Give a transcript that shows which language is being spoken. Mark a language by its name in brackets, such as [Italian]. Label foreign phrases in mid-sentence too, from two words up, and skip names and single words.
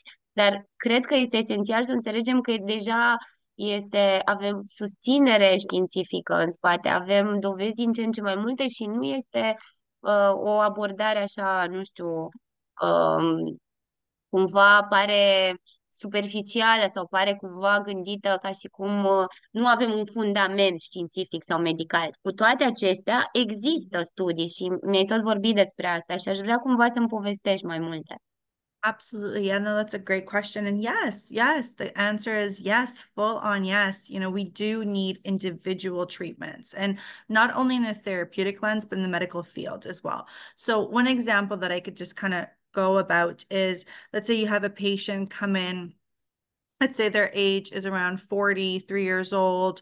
[Romanian] Dar cred că este esențial să înțelegem că deja avem susținere științifică în spate, avem dovezi din ce în ce mai multe și nu este o abordare așa, nu știu, cumva pare superficială sau pare cumva gândită ca și cum nu avem un fundament științific sau medical. Cu toate acestea, există studii și mi-ai tot vorbit despre asta și aș vrea cumva să-mi povestești mai multe. [English] Absolutely. Yeah, no, that's a great question. And yes, the answer is yes, full on yes. You know, we do need individual treatments, and not only in a therapeutic lens, but in the medical field as well. So one example that I could just kind of go about is, let's say you have a patient come in let's say their age is around 43 years old.